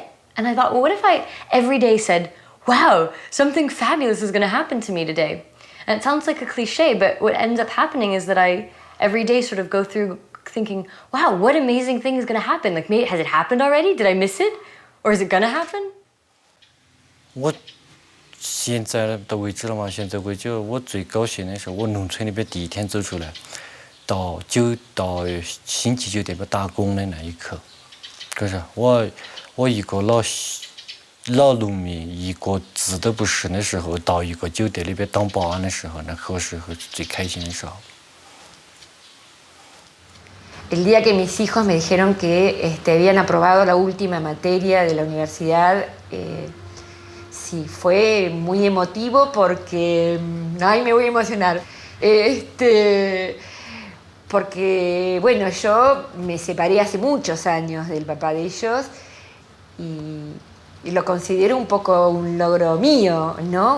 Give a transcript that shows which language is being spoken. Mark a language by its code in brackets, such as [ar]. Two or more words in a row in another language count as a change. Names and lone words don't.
[en] And I thought, well, what if I every day said, wow, something fabulous is going to happen to me today? And it sounds like a cliche, but what ends up happening is that I every day sort of go through thinking, wow, what amazing thing is going to happen? Like, maybe, has it happened already? Did I miss it? Or is it going to happen? [zh] 我现在的为止了嘛，现在为止，我最高兴的是我农村里边第一天走出来，到星级酒店里边打工的那一刻，可是我一个老农民，一个字都不识的时候，到一个酒店里边当保安的时候，那时候是最开心的时候。 [es] El día que mis hijos me dijeron que habían aprobado la última materia de la universidad, sí, fue muy emotivo porque... Ay, me voy a emocionar. Porque, bueno, yo me separé hace muchos años del papá de ellos y lo considero un poco un logro mío, ¿no?